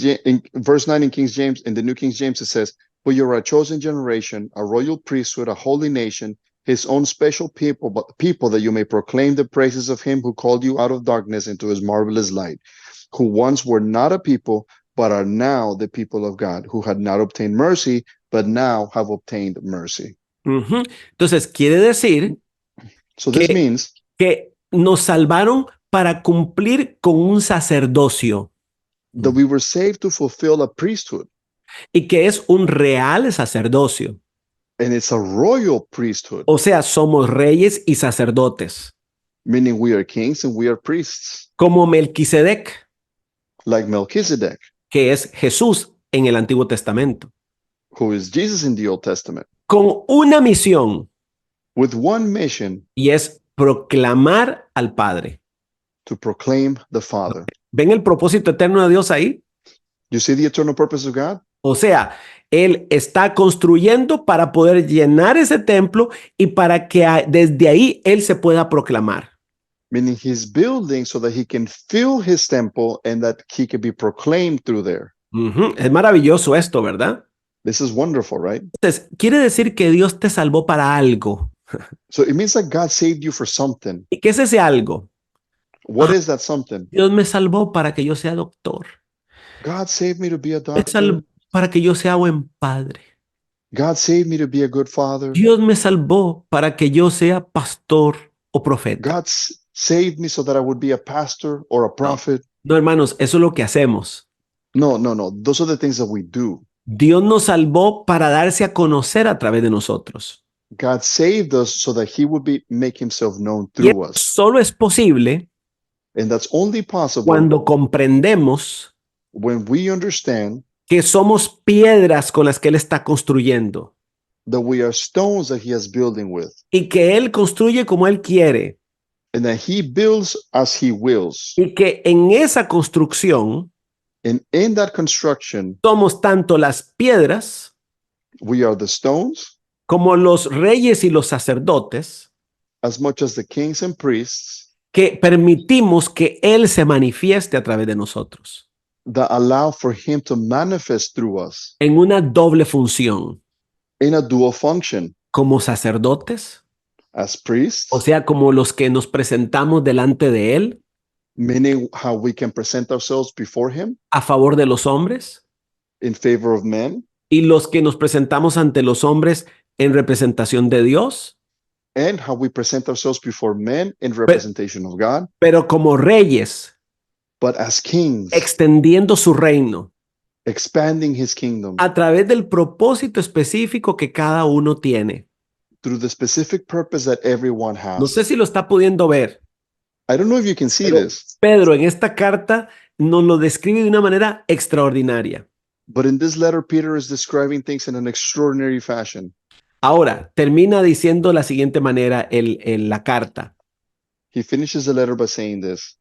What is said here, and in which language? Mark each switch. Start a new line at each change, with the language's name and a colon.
English: In verse 9 in King James, in the New King James, it says, "For you are a chosen generation, a royal priesthood, a holy nation, his own special people, but people that you may proclaim the praises of him who called you out of darkness into his marvelous light, who once were not a people, but are now the people of God, who had not obtained mercy, but now have obtained mercy."
Spanish: Ujú. Entonces, quiere decir
English: So this
Spanish: Que-
English: means
Spanish: que nos salvaron para cumplir con un sacerdocio
English: that we were saved to fulfill a priesthood,
Spanish: y que es un real sacerdocio.
English: and it's a royal priesthood,
Spanish: O sea, somos reyes y sacerdotes,
English: meaning we are kings and we are priests,
Spanish: como Melquisedec,
English: like Melchizedek,
Spanish: que es Jesús en el Antiguo Testamento,
English: who is Jesus in the Old Testament,
Spanish: con una misión
English: with one mission,
Spanish: y es proclamar al Padre.
English: to proclaim the Father.
Spanish: ¿Ven el propósito eterno de Dios ahí?
English: You see the eternal purpose of God?
Spanish: O sea, Él está construyendo para poder llenar ese templo y para que desde ahí Él se pueda proclamar.
English: Meaning he's building so that he can fill his temple and that he can be proclaimed through there.
Spanish: Es maravilloso esto, ¿verdad?
English: This is wonderful, right?
Spanish: Entonces, quiere decir que Dios te salvó para algo.
English: So it means that God saved you for something.
Spanish: ¿Y qué es ese algo?
English: What Ah, is that something?
Spanish: Dios me salvó para que yo sea doctor.
English: God saved me to be a
Spanish: Me salvó
English: doctor.
Spanish: para que yo sea buen padre.
English: God saved me to be a good father.
Spanish: Dios me salvó para que yo sea pastor o profeta.
English: God saved me so that I would be a pastor or a prophet.
Spanish: No, hermanos, eso es lo que hacemos.
English: No. Those are the things that we do.
Spanish: Dios nos salvó para darse a conocer a través de nosotros.
English: God saved us so that he would make himself known
Spanish: Y
English: through
Spanish: eso
English: us.
Spanish: solo es posible
English: And that's only possible
Spanish: cuando comprendemos
English: when we understand
Spanish: que somos piedras con las que Él está construyendo
English: that we are stones that he is building with,
Spanish: y que Él construye como Él quiere
English: and that he builds as he wills.
Spanish: y que en esa construcción
English: And in that construction,
Spanish: somos tanto las piedras
English: we are the stones
Spanish: como los reyes y los sacerdotes
English: as much as the kings and priests
Spanish: que permitimos que Él se manifieste a través de nosotros
English: that allow for him to manifest through us
Spanish: en una doble función,
English: in a dual function
Spanish: como sacerdotes,
English: as priests,
Spanish: o sea, como los que nos presentamos delante de Él
English: meaning how we can present ourselves before him
Spanish: a favor de los hombres,
English: in favor of men,
Spanish: y los que nos presentamos ante los hombres en representación de Dios,
English: and how we present ourselves before men in representation of God,
Spanish: pero como reyes,
English: but as kings,
Spanish: extendiendo su reino
English: expanding his kingdom
Spanish: a través del propósito específico que cada uno tiene.
English: through the specific purpose that everyone
Spanish: No
English: has.
Spanish: sé si lo está pudiendo ver.
English: I don't know if you can see
Spanish: Pero
English: this,
Spanish: Pedro en esta carta nos lo describe de una manera extraordinaria.
English: but in this letter, Peter is describing things in an extraordinary fashion.
Spanish: Ahora, termina diciendo la siguiente manera la carta.
English: He finishes the letter by saying this.